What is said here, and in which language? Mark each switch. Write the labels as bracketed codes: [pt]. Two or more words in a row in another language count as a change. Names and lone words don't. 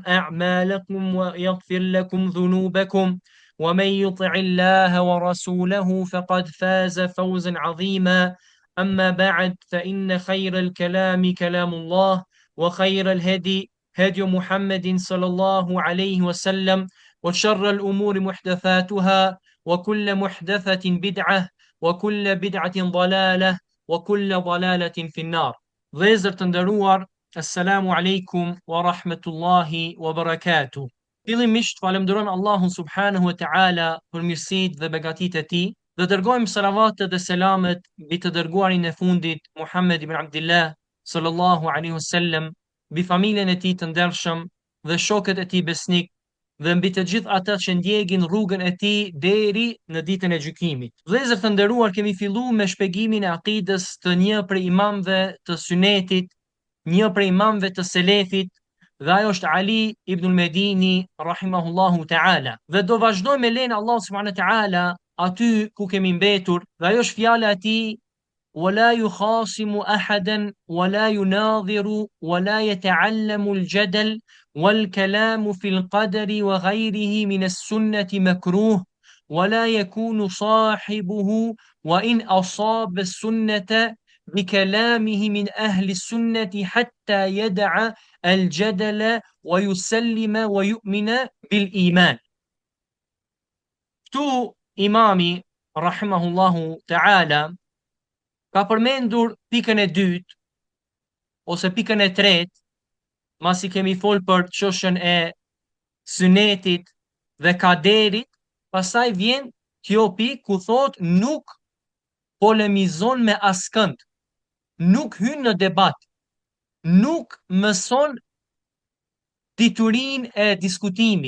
[ar] أعمالكم ويغفر لكم ذنوبكم ومن يطع الله ورسوله فقد فاز فوزا عظيما أما بعد فإن خير الكلام كلام الله وخير الهدي هدي محمد صلى الله عليه وسلم وشر الأمور محدثاتها وكل محدثة بدعة وكل بدعة ضلالة وكل ضلالة في النار. [sq] Vëllezër të nderuar, [ar] السلام عليكم ورحمة الله وبركاته. [sq] Fillimisht falenderojmë Allahun [ar] سبحانه وتعالى [sq] për mirësitë dhe begatitë e tij. Dhe dërgojmë salavatet dhe selamet mbi të dërguarin e fundit Muhammed ibn Abdullah [ar] صلى الله عليه وسلم, [sq] mbi familjen e tij të ndershëm dhe shokët e tij besnik dhe mbi të gjithë ata që ndjekin rrugën e tij deri në ditën e gjykimit. Vëllezër të nderuar, kemi filluar me shpjegimin e akidës të një prej imamëve të Sunetit, një prej imamëve të Selefit, dhe ajo është Ali ibn al-Medini [ar] رحمه الله تعالى. [sq] Dhe do vazhdojmë me lenin Allah [ar] سبحانه وتعالى [sq] aty ku kemi mbetur, dhe ajo është fjala e tij: [ar] ولا يخاصم أحدا ولا يناظر ولا يتعلم الجدل والكلام في القدر وغيره من السنة مكروه ولا يكون صاحبه وإن أصاب السنة بكلامه من أهل السنة حتى يدع الجدل ويسلم ويؤمن بالإيمان. [sq] Tu imami [ar] رحمه الله تعالى [sq] ka përmendur pikën e dytë ose pikën e tretë, masi kemi folë për çështjen e sunetit dhe kaderit. Pastaj vjen kjo pikë ku thot nuk polemizon me askënd, nuk hyn në debat, nuk mëson diturinë e diskutimit.